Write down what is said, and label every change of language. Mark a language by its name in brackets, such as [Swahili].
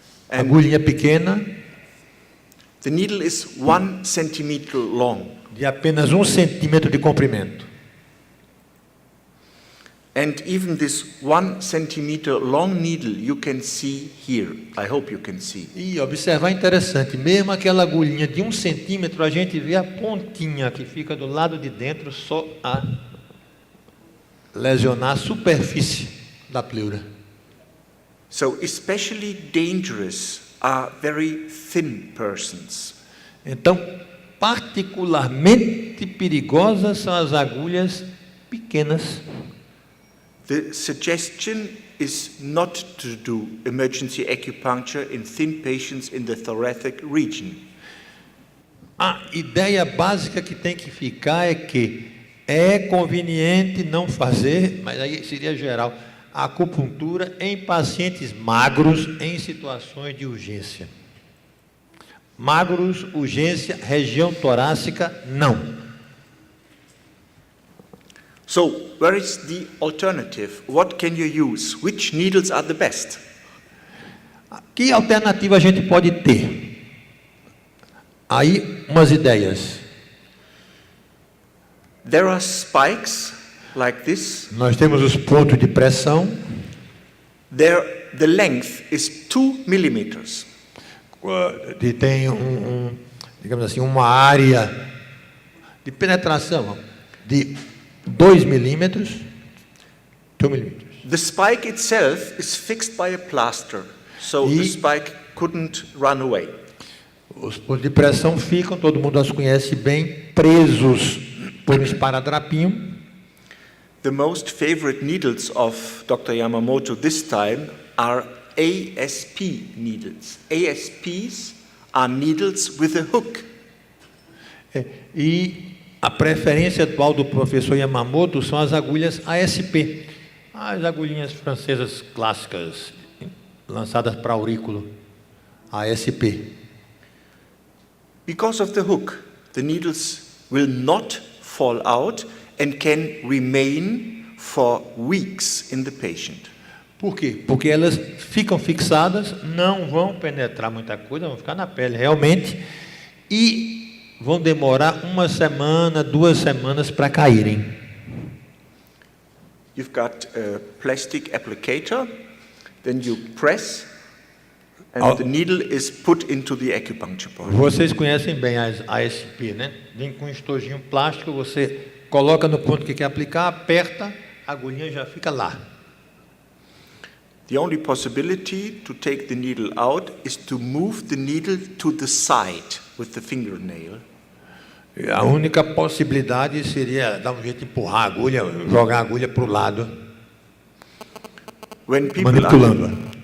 [English] And [Portuguese] Agulhinha pequena, [English] the needle is 1 centimeter long. [Portuguese] de apenas 1 centímetro de comprimento. [English] And even this 1 centimeter long needle you can see here. I hope you can see. [Portuguese] E observar interessante, mesmo aquela agulhinha de 1 centímetro, a gente vê a pontinha que fica do lado de dentro só a lesionar a superfície da pleura. [English] So especially dangerous are very thin persons. [Portuguese] Então, particularmente perigosas são as agulhas pequenas. [English] The suggestion is not to do emergency acupuncture in thin patients in the thoracic region. [Portuguese] A ideia básica que tem que ficar é que é conveniente não fazer, mas aí seria geral, a acupuntura em pacientes magros em situações de urgência. Magros, urgência, região torácica, não. [English] So, where is the alternative? What can you use? Which needles are the best? [Portuguese] Que alternativa a gente pode ter? Aí, umas ideias. [English] There are spikes like this. [Portuguese] Nós temos os pontos de pressão. [English] The length is 2 millimeters. [Portuguese] E tem digamos assim, uma área de penetração de 2 milímetros. 2 milímetros. [English] The spike itself is fixed by a plaster, so the spike couldn't run away. [Portuguese] Os pontos de pressão ficam, todo mundo os conhece bem, presos por um esparadrapinho. [English] The most favorite needles of Dr. Yamamoto this time are ASP needles. ASPs are needles with a hook. [Portuguese] E a preferência atual do professor Yamamoto são as agulhas ASP, as agulhinhas francesas clássicas, lançadas para aurículo, ASP. [English] Because of the hook, the needles will not fall out and can remain for weeks in the patient. [Portuguese] Por quê? Porque elas ficam fixadas, não vão penetrar muita coisa, vão ficar na pele realmente, e vão demorar 1 semana, 2 semanas para caírem. [English] You've got a plastic applicator, then you press, and the needle is put into the acupuncture point. [Portuguese] Vocês conhecem bem as ASP, né? Vem com um estojinho plástico, você coloca no ponto que quer aplicar, aperta, a agulhinha já fica lá. [English] The only possibility to take the needle out is to move the needle to the side with the fingernail. [Portuguese] A única possibilidade seria dar um jeito de empurrar a agulha, jogar a agulha para o lado, manipulando.